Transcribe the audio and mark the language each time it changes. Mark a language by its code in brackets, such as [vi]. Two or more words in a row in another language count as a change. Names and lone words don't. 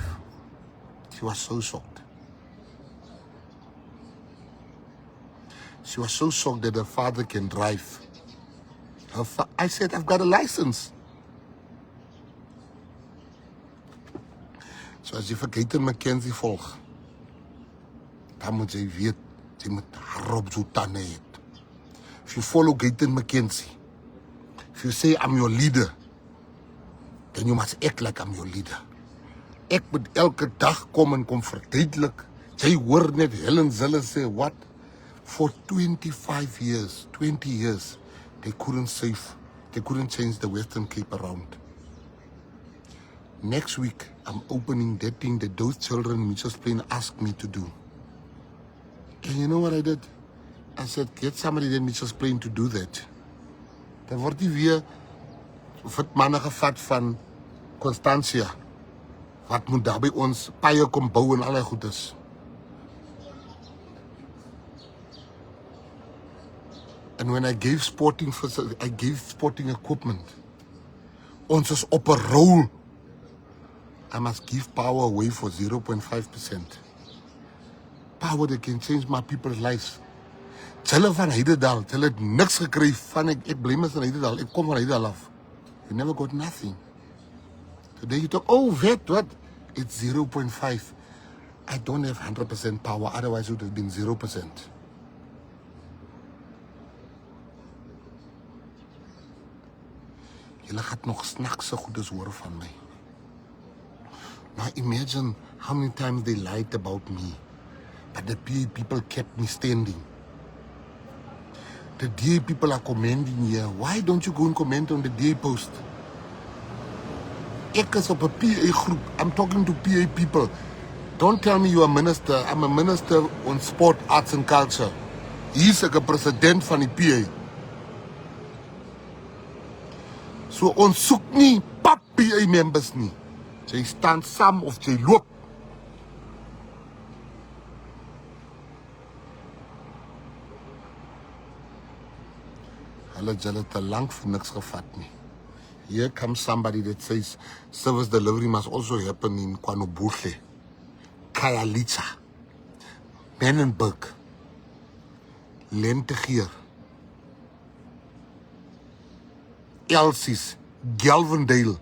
[en] She was so shocked. She was so shocked that her father can drive. I said, I've got a license. [af] So as jy vir Gayton McKenzie volg, dan moet jy weet, jy moet harop so tande het. [en] If you follow Gayton McKenzie, if you say I'm your leader, then you must act like I'm your leader. [af] Ek moet elke dag kom en kom verduidelik. Jy hoor net Helen Zille sê, [en] what? For 25 years, 20 years, they couldn't change the Western Cape around. Next week, I'm opening that thing that those children in Mitchell's Plain asked me to do. And you know what I did? I said, get somebody in Mitchell's Plain to do that. [af] Dan word die weer vir manne gevat van Constantia, wat moet daar by ons paie kom bou en allerlei goedes. [en] And when I gave sporting equipment, [af] ons is op 'n rol. [en] I must give power away for 0.5%. Power that can change my people's lives. [af] Hulle van Heidedal, hulle het niks gekry van ek bly mos in Heidedal. Ek kom van Heidedal af. [en] You never got nothing. Today you talk, oh, VAT, what? It's 0.5. I don't have 100% power, otherwise it would have been 0%. [af] Julle gaat nog snaakse goedes hoor van my. [en] Now imagine how many times they lied about me, but the PA people kept me standing. The DA people are commending here. Why don't you go and comment on the DA post? [af] Ek is op 'n PA groep. [en] I'm talking to PA people. Don't tell me you are a minister. I'm a minister on sport, arts and culture. [af] Hier's 'n president van die PA. So ons soek nie PA members nie. Jy staan saam of jy loop. Hulle te lank vir niks gevat nie. [en] Here comes somebody that says service delivery must also happen in KwaNobuhle, Khayelitsha, Menenberg, Lentegier, Elsie's, Galvendale.